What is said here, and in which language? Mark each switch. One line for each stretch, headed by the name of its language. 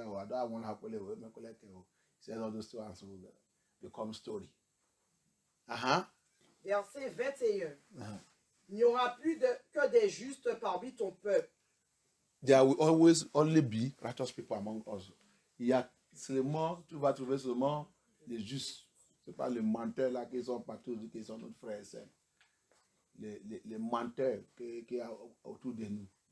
English: He said all those two answers will become story.
French: Verset 21. Il n'y aura plus que des justes parmi ton peuple.
English: There will always only be righteous people among us.
French: Il y a seulement, tu vas trouver seulement les justes. Ce n'est pas les menteurs là qui sont partout, qui sont notre frère et sœur. Les menteurs qui sont autour de nous.